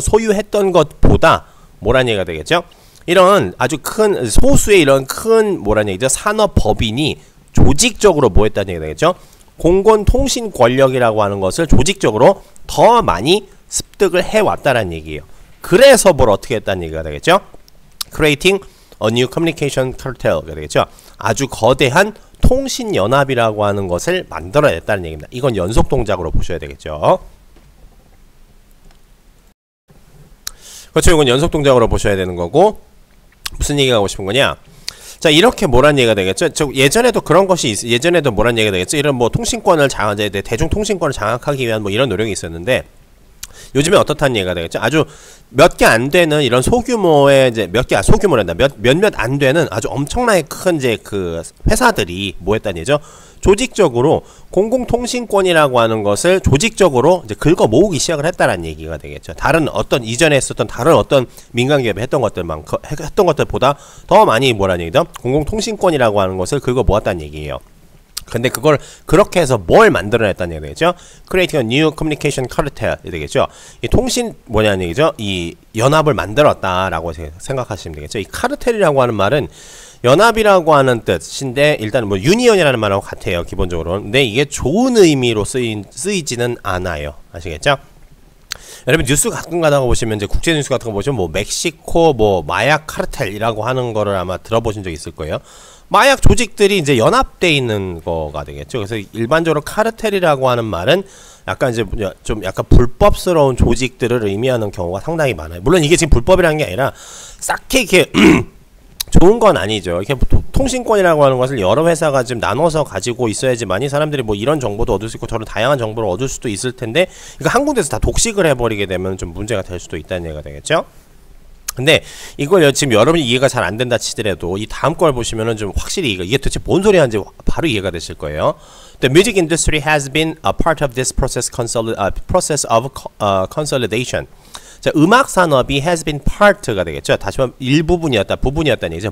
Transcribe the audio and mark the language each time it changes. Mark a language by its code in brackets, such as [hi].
[ko] 소유했던 것보다 뭐란 얘기가 되겠죠? 이런 아주 큰 소수의 이런 큰 뭐란 얘기죠? 산업 법인이 조직적으로 뭐 했다는 얘기가 되겠죠? 공공통신 권력이라고 하는 것을 조직적으로 더 많이 습득을 해왔다는 얘기예요. 그래서 뭘 어떻게 했다는 얘기가 되겠죠? [en] Creating a new communication cartel가 [ko] 되겠죠. 아주 거대한 통신연합이라고 하는 것을 만들어냈다는 얘기입니다. 이건 연속 동작으로 보셔야 되겠죠. 그렇죠. 이건 연속 동작으로 보셔야 되는 거고 무슨 얘기가 하고 싶은 거냐? 자, 이렇게 뭐란 얘기가 되겠죠? 예전에도 그런 것이 예전에도 뭐란 얘기가 되겠죠? 이런 뭐 통신권을 대중통신권을 장악하기 위한 뭐 이런 노력이 있었는데 요즘에 어떻다는 얘기가 되겠죠? 아주 몇 개 안 되는 이런 소규모의 이제 소규모란다. 몇몇 안 되는 아주 엄청나게 큰 이제 그 회사들이 뭐 했다는 얘기죠? 조직적으로 공공통신권이라고 하는 것을 조직적으로 이제 긁어 모으기 시작을 했다라는 얘기가 되겠죠. 다른 어떤 이전에 했었던 다른 어떤 민간기업이 했던 것들보다 더 많이 뭐라는 얘기죠? 공공통신권이라고 하는 것을 긁어 모았다는 얘기예요. 근데 그걸 그렇게 해서 뭘 만들어냈다는 얘기가 되겠죠? [en] Creating a new communication cartel [ko] 이 되겠죠? 이 통신 뭐냐는 얘기죠? 이 연합을 만들었다라고 생각하시면 되겠죠? 이 카르텔이라고 하는 말은 연합이라고 하는 뜻인데 일단 뭐 유니언이라는 말하고 같아요. 기본적으로. 근데 이게 좋은 의미로 쓰이지는 않아요. 아시겠죠? 여러분 뉴스 가끔 가다가 보시면 이제 국제 뉴스 같은 거 보시면 뭐 멕시코 뭐 마약 카르텔이라고 하는 거를 아마 들어보신 적 있을 거예요. 마약 조직들이 이제 연합돼 있는 거가 되겠죠. 그래서 일반적으로 카르텔이라고 하는 말은 약간 이제 좀 약간 불법스러운 조직들을 의미하는 경우가 상당히 많아요. 물론 이게 지금 불법이라는 게 아니라 싹히 이렇게 좋은 건 아니죠. 이렇게 통신권이라고 하는 것을 여러 회사가 지금 나눠서 가지고 있어야지만이 사람들이 뭐 이런 정보도 얻을 수 있고 저런 다양한 정보를 얻을 수도 있을 텐데 이거 한 군데서 다 독식을 해버리게 되면 좀 문제가 될 수도 있다는 얘기가 되겠죠. 근데 이걸 지금 여러분이 이해가 잘 안 된다 치더라도 이 다음 걸 보시면은 좀 확실히 이게 도대체 뭔 소리 하는지 바로 이해가 되실 거예요. [en] The music industry has been a part of this process of consolidation. [ko] 자, 음악 산업이 [en] has been part [ko] 가 되겠죠. 다시 말하면 부분이었다는 얘기죠.